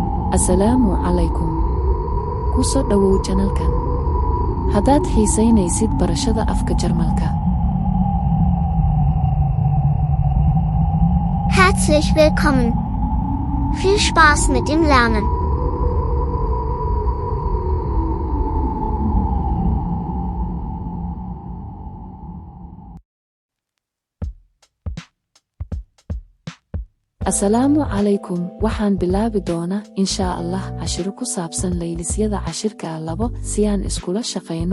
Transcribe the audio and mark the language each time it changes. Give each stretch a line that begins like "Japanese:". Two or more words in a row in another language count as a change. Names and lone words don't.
Arabic: السلام عليكم.
Somali: Ku soo dhawow channelkan. Haddaad xiisaynaysid barashada afka Jarmalka.
German: Herzlich willkommen. Viel Spaß mit dem Lernen.
Arabic: السلام عليكم.
Somali: Waxaan bilaabi doonaa
Arabic: إن شاء الله
Somali: cashiro ku saabsan laylisyada cashirka 2 si aan iskula shaqeyno.